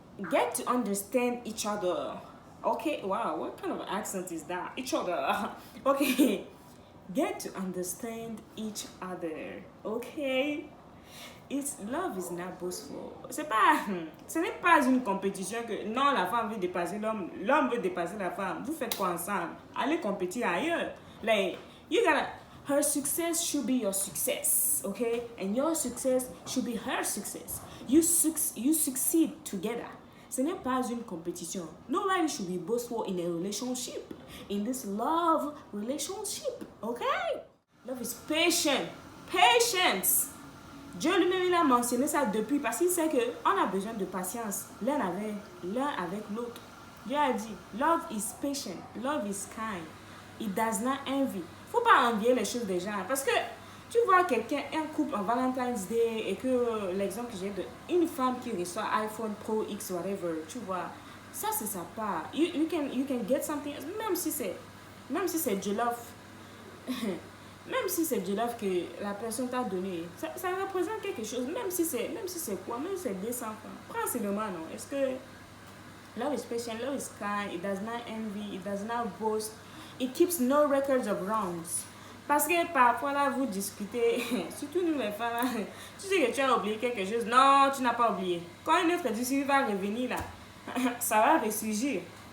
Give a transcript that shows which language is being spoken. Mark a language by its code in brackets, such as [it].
[en] Get to understand each other. Okay, wow, what kind of accent is that? Each other. Okay. Get to understand each other. Okay. Love is not boastful. [fr] Ce n'est pas une compétition que non, la femme veut dépasser l'homme, l'homme veut dépasser la femme. Vous faites quoi ensemble? Allez compétir ailleurs. [en] Like, her success should be your success, okay? And your success should be her success. You succeed together. [fr] Ce n'est pas une compétition. [en] Nobody should be boastful in a relationship. In this love relationship, okay? Love is patient. Patience. [fr] Dieu lui-même, il a mentionné ça depuis parce qu'il sait qu'on a besoin de patience l'un avec l'autre. Dieu a dit, [en] love is patient, love is kind, it does not envy. [fr] Faut pas envier les choses des gens parce que tu vois quelqu'un, un couple en Valentine's Day et que l'exemple que j'ai d'une femme qui reçoit iPhone Pro X, whatever, tu vois, ça c'est sa part. [en] You can get something, [fr] même si c'est du [en] love. [fr] Même si c'est du love que la personne t'a donné, ça représente quelque chose, même si c'est quoi, même si c'est 200 francs. Prends seulement, non? Est-ce que [en] love is patient, love is kind, it does not envy, it does not boast. It keeps no records of wrongs. [fr] Parce que parfois là, vous discutez, surtout nous les femmes, là, tu sais que tu as oublié quelque chose. Non, tu n'as pas oublié. Quand une autre discussion va revenir là, ça va ressurgir.